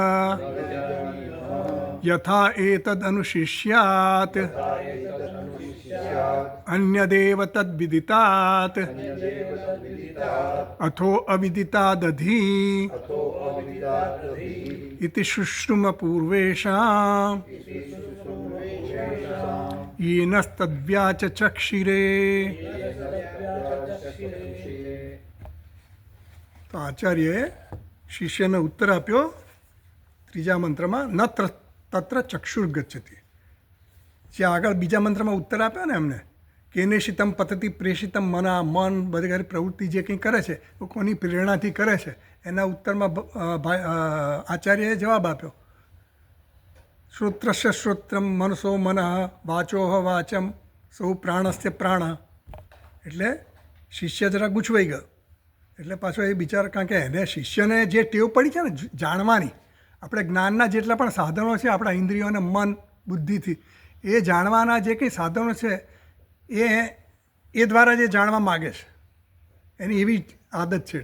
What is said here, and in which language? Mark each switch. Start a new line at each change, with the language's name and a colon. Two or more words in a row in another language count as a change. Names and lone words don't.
Sanskrit: यथा एतदनुशिष्यात् अन्यदेव तद्विदितात् अथो अविदितादधि इति शुश्रुम पूर्वेषाम् येनस्तद्व्याचक्षिरे।
Gujarati: તો આચાર્ય શિષ્યને ઉત્તર આપ્યો ત્રીજા મંત્ર માં
Sanskrit: न तत्र चक्षुर्गच्छति।
Gujarati: જે આગળ બીજા મંત્ર માં ઉત્તર આપ્યો ને એમને
Sanskrit: केनेषितं पतति प्रेषितं मना
Gujarati: મન બધી પ્રવૃત્તિ જે કંઈ કરે છે તો કોની પ્રેરણાથી કરે છે એના ઉત્તર માં આચાર્યએ જવાબ આપ્યો
Sanskrit: श्रोत्रस्य श्रोत्रं मनसो मनः वाचोह वाचं सौ प्राणस्य प्राण।
Gujarati: એટલે શિષ્ય જરા ગૂંચવાઈ ગયો એટલે પાછો એ બિચારા, કારણ કે એને શિષ્યને જે ટેવ પડી છે ને જાણવાની, આપણે જ્ઞાનના જેટલા પણ સાધનો છે આપણા ઇન્દ્રિયોને મન બુદ્ધિથી, એ જાણવાના જે કંઈ સાધનો છે એ દ્વારા જે જાણવા માગે છે, એની એવી આદત છે.